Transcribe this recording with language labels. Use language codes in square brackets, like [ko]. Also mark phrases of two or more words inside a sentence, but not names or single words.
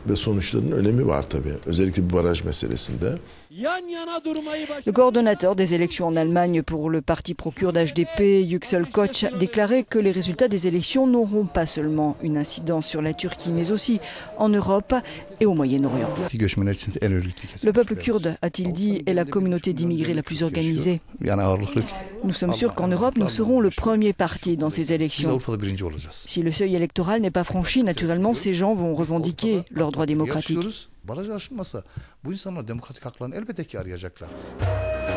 [fr] Le coordonnateur des élections en Allemagne pour le parti pro-kurde HDP, Yüksel Koç, a déclaré que les résultats des élections n'auront pas seulement une incidence sur la Turquie, mais aussi en Europe et au Moyen-Orient. Le peuple kurde, a-t-il dit, est la communauté d'immigrés la plus organisée. Nous sommes sûrs qu'en Europe, nous serons le premier parti dans ces élections. Si le seuil électoral n'est pas franchi, naturellement, ces gens vont revendiquer leurs droits démocratiques. [tr] Baraj aşılmasa bu insanlar demokratik haklarını elbette ki arayacaklar.